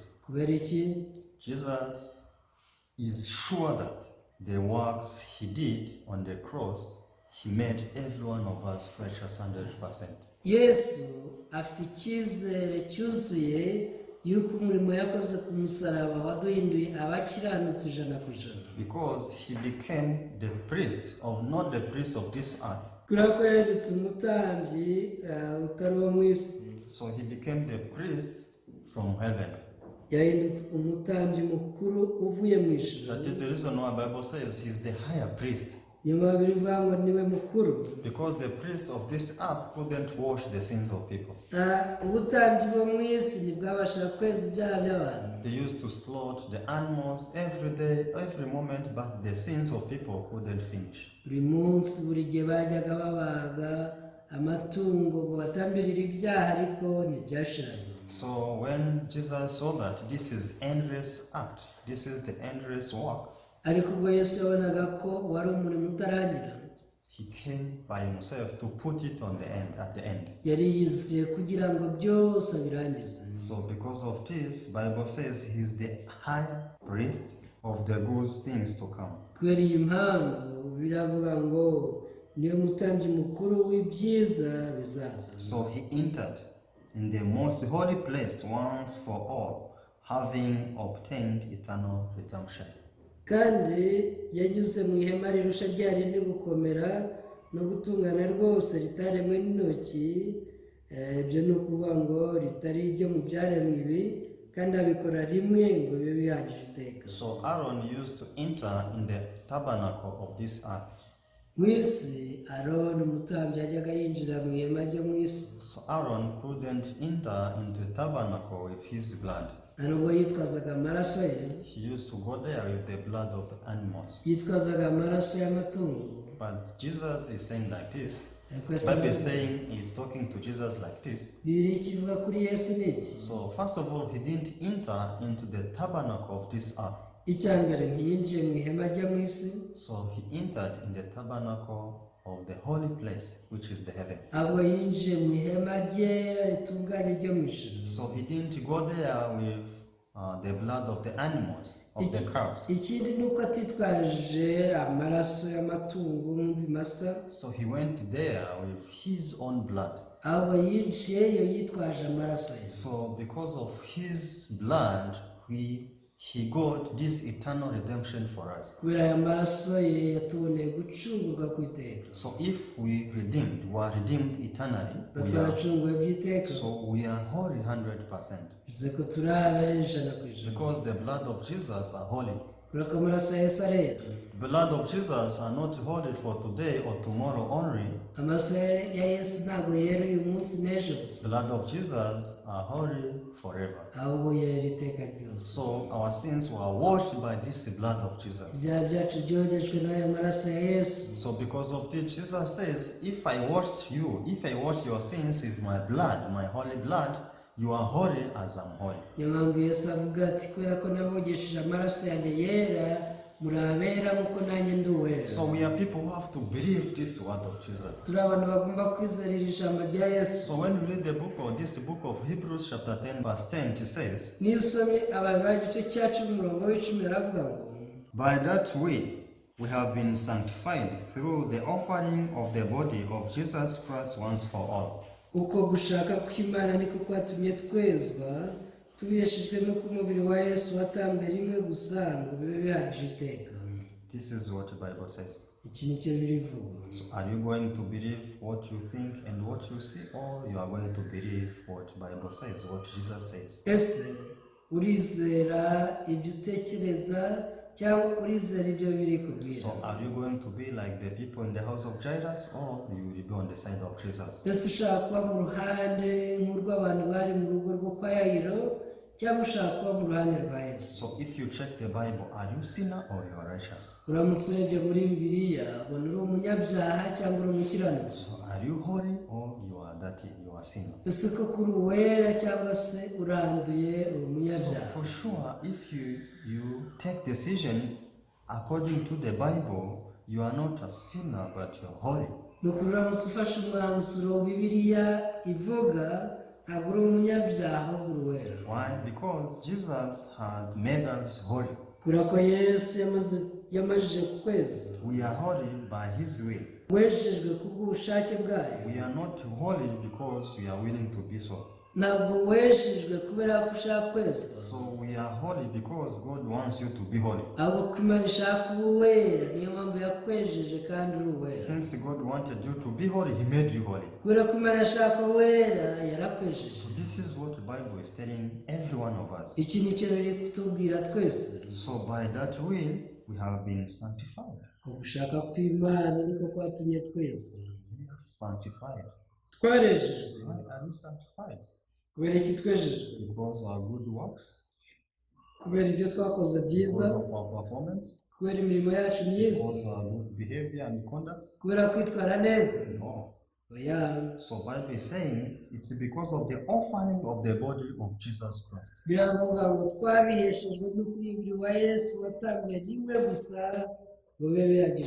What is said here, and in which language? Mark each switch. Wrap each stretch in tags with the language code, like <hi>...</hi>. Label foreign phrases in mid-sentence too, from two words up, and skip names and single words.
<rw>kubera iki?</rw> <en>Jesus is sure that the works he did on the cross, he made every one of us righteous 100%.</en> <rw>Yesu afite icyizere cyuzuye yuko umurimo yakoze ku musaraba waduhinduye abakiranutsi 100%.</rw> <en>Because he became the priest of, not the priest of this earth.</en> <rw>kubera ko yahindutse umutambyi utari uwo mu isi.</rw> <en>So he became the priest from heaven.</en> <rw>yahindutse umutambyi mukuru uvuye mu ijuru.</rw> <en>That is the reason why the Bible says he's the higher priest.</en> <rw>niyo mpamvu bivuga ngo niwe mukuru.</rw> <en>Because the priests of this earth couldn't wash the sins of people.</en> <rw>ubutambyi bwo mu isi ntibwabashaga kweza ibyaha by'abantu.</rw> <en>They used to slaughter the animals every day, every moment, but the sins of people couldn't finish.</en> <rw>buri munsi buri gihe bajyaga babaga amatungo ngo batambirire ibyaha, ariko ntibyashiranye.</rw> <en>So when Jesus saw that this is endless act, this is the endless work,</en> <rw>ariko ubwo Yesu yabonaga ko wari umurimo utarangira,</rw> <en>he came by himself to put it on the end, at the end.</en> <rw>yari yiziye kugira ngo byose abirangize.</rw> <en>So because of this, Bible says he's the higher priest of the good things to come.</en> <rw>kubera iyi mpamvu biravuga ngo niyo mutambyi mukuru w'ibyiza bizaza.</rw> <en>So he entered in the most holy place once for all, having obtained eternal redemption.</en> <rw>kandi yanyuze mu ihema rirusha rya rindi gukomera no gutungana rwose ritaremwe n'intoki. ibyo ni ukuvuga ngo ritari iryo mu byaremwe ibi, kandi abikora rimwe ngo bibe bihagije iteka.</rw> <en>So Aaron used to enter in the tabernacle of this earth.</en> <rw>mu isi aroni umutambyi yajyaga yinjira mu ihema ryo mu isi.</rw> <en>So Aaron couldn't enter into the tabernacle with his blood.</en> <rw>nubwo yitwazaga amaraso ye,</rw> <en>He used to go there with the blood of the animals.</en> <rw>yitwazaga amaraso y'amatungo.</rw> <en>But Jesus is saying like this.</en> <rw>ariko</rw> <en>Bible is saying he's talking to Jesus like this.</en> <rw>Bibiliya ikivuga kuri Yesu ni iki?</rw> <en>So first of all, he didn't enter into the tabernacle of this earth.</en> <rw>icya mbere ntiyinjiye mu ihema ryo mu isi,</rw> <en>So he entered in the tabernacle of the holy place, which is the heaven.</en> <rw>ahubwo yinjiye mu ihema ryera ritunganye ryo mu ijuru.</rw> <en>So he didn't go there with the blood of the animals, of the calves.</en> <rw>ikindi ni uko atitwaje amaraso y'amatungo nk'ibimasa,</rw> <en>So he went there with his own blood.</en> <rw>ahubwo yinjiyeyo yitwaje amaraso ye.</rw> <en>So because of his blood, he got this eternal redemption for us.</en> <rw>kubera aya maraso ye yatuboneye gucungurwa ku iteka.</rw> <en>So if we were redeemed eternally,</en> <rw>twaracunguwe by'iteka,</rw> <en>so we are holy 100%.</en> <rw>bivuze ko turi abe ijana ku ijana,</rw> <en>Because the blood of Jesus are holy.</en> <rw>kubera ko amaraso ya Yesu arera.</rw> <en>The blood of Jesus are not holy for today or tomorrow only.</en> <rw>amaraso ya Yesu ntabwo yera uyu munsi n'ejo gusa,</rw> <en>The blood of Jesus are holy forever.</en> <rw>ahubwo yera iteka ryose.</rw> <en>So our sins were washed by this blood of Jesus.</en> <rw>ibyaha byacu byogejwe n'aya maraso ya Yesu.</rw> <en>So because of this, Jesus says, if I wash your sins with my blood, my holy blood, you are holy as I'm holy.</en> <rw>niyo mpamvu Yesu avuga ati kubera ko nabogesheje amaraso yanjye yera muri abera nk'uko nanjye ndi uwera.</rw> <en>So we are people who have to believe this word of Jesus.</en> <rw>turi abantu bagomba kwizera iri jambo rya Yesu.</rw> <en>So when you read this book of Hebrews chapter 10 verse 10, it says,</en> <rw>niyo usomye abantu b'igice cyacu umurongo w'icumi aravuga ngo,</rw> <en>by that way we have been sanctified through the offering of the body of Jesus Christ once for all.</en> <rw>uko gushaka kw'Imana niko kwatumye twezwa tubeshejwe n'uko umubiri wa Yesu watambwe rimwe gusa ngo bibe bihagije iteka.</rw> <en>This is what the Bible says.</en> <rw>iki ni cyo birivuga.</rw> <en>So are you going to believe what you think and what you see, or you are going to believe what the Bible says, what Jesus says?</en> <rw>ese urizera ibyo utekereza cyangwa urizera ibyo biri kubwira?</rw> <en>So are you going to be like the people in the house of Jairus, or you will be on the side of Jesus?</en> <rw>ese ushaka kuba mu ruhande nk'urw'abantu bari mu rugo rwo kwa Yayiro cyangwa ushaka kuba mu ruhande rwa Yesu?</rw> <en>So if you check the Bible, are you sinner or you are righteous?</en> <rw>uramutse urebye muri Bibiliya ubona uri umunyabyaha cyangwa uri umukiranutsi?</rw> <en>So are you holy or you are dirty, you are sinner?</en> <rw>ese ko kuri uwera cyangwa se uranduye uri</rw> <en>So</en> <rw>umunyabyaha?</rw> <en>for sure, if you take decision according to the Bible, you are not a sinner but you are holy.</en> <rw>ni ukuri uramutse ufashe umwanzuro Bibiliya ivuga ntabwo uri umunyabyaha ahubwo uri uwera.</rw> <en>Why? Because Jesus had made us holy.</en> <rw>kubera ko Yesu yamajije kukweza,</rw> <en>We are holy by His will.</en> <rw>wejejwe kubw'ubushake bwayo.</rw> <en>We are not holy because we are willing to be so.</en> <rw>ntabwo wejejwe kubera ko ushaka kwezwa,</rw> <en>So we are holy because God wants you to be holy.</en> <rw>ahubwo ko Imana ishaka kuba uwera, niyo mpamvu yakwejeje kandi uri uwera.</rw> <en>Since God wanted you to be holy, He made you holy.</en> <rw>kubera ko Imana yashaka uwera yarakwejeje.</rw> <en>So this is what the Bible is telling every one of us.</en> <rw>iki ni cyo biri kutubwira twese.</rw> <en>So by that will, we have been sanctified.</en> <rw>ugushaka kw'Imana niko kwatumye twezwa.</rw> <en>We are sanctified.</en> <rw>twarejejwe.</rw> <en>Why are we sanctified?</en> <rw>kubera iki twejejwe?</rw> <en>Because our good works,</en> <rw>kubera ibyo twakoze byiza,</rw> <en>because of our performance,</en> <rw>kubera imirimo yacu myiza,</rw> <en>because of our good behavior and conduct.</en> <rw>kubera kwitwara neza?</rw> <en>No.</en> <rw>oya,</rw> <en>So Bible is saying it's because of the offering of the body of Jesus Christ.</en> <rw>biravuga ngo twabiheshejwe n'uko umubiri wa Yesu watambwe rimwe gusa ngo bibe bihagije.</rw>